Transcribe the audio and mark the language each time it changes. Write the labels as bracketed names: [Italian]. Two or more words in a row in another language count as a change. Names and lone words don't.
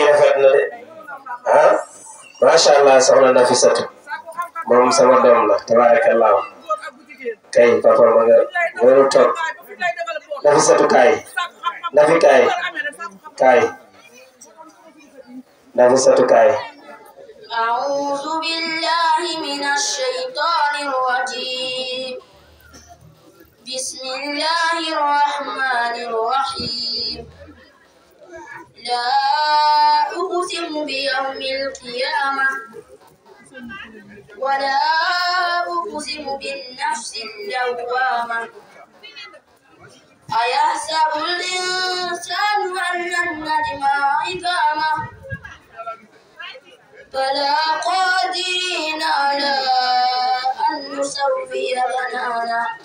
[Wolof] rafet na de [Arabic] ما شاء الله [Wolof] soxna Nafisatu moom sama doom la tabarakallah kay papa ma nga loolu toog Nafisatu kaay Nafi kaay Nafisatu kaay. [Arabic] أعوذ بالله من الشيطان الرجيم. بسم الله الرحمن الرحيم. لا أقسم بيوم القيامة ولا أقسم بالنفس اللوامة أيحسب الإنسان أن لن نجمع عظامه بلى قادرين على أن نسوي بنانه